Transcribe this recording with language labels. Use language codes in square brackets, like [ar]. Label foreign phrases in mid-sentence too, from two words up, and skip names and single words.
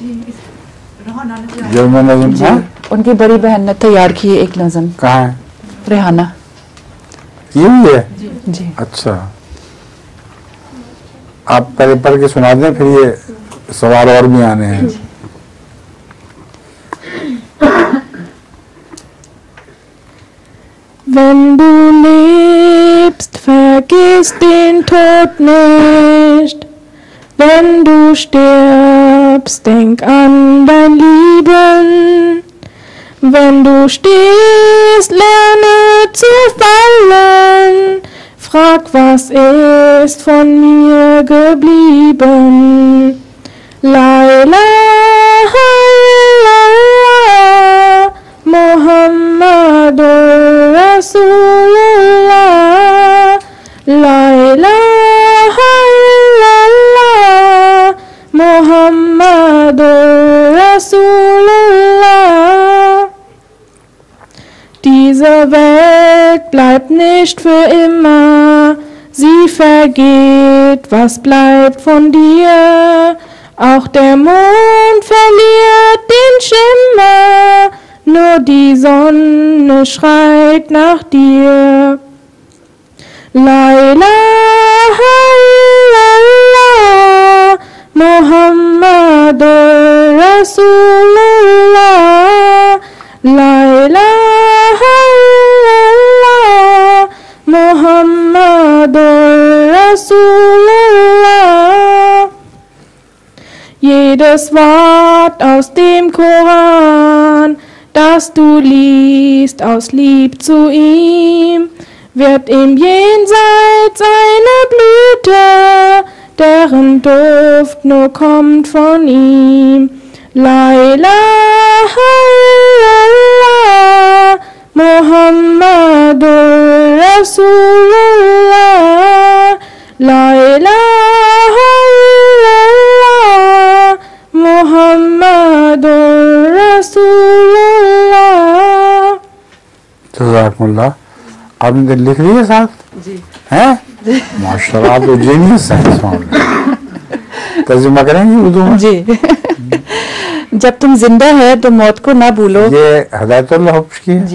[ur] جرمن نظم جی ان کی بڑی بہن نے تیار کی ہے ایک نظم. کہاں ہے؟ ریحانہ یہ بھی ہے؟ جی. اچھا آپ پہلے پڑھ کے سنا دیں پھر یہ سوال اور بھی آنے ہیں. [de] Wenn du lebst, vergiss den Tod nicht. Wenn du stirbst, denk an dein Leben. Wenn du stehst, lerne zu fallen. Frag, was ist von mir geblieben? [ar] لا إله إلا الله محمد رسول الله. لا إله إلا الله محمد رسول الله. [de] Diese Welt bleibt nicht für immer, sie vergeht, was bleibt von dir? Auch der Mond verliert den Schimmer, nur die Sonne schreit nach dir. [ar] لا إله إلا الله محمد رسول الله. لا إله إلا الله محمد رسول الله. [de] Jedes Wort aus dem Koran, das du liest aus Lieb zu ihm, wird im Jenseits eine Blüte, deren Duft nur kommt von ihm. [ar] لا إله إلا الله محمد رسول الله. لا إله إلا الله محمد رسول الله. جزاکم اللہ. [ur] آپ نے لکھ لی ہے ساتھ؟ جی ہیں [ar] ماشاء اللہ [ur] آپ تو جینیس ہیں اس معاملے میں. ترجمہ کریں گے اردو میں؟ جی. جب تم زندہ ہے تو موت کو نہ بھولو. یہ ہدایت اللہ حفظ کی ہے.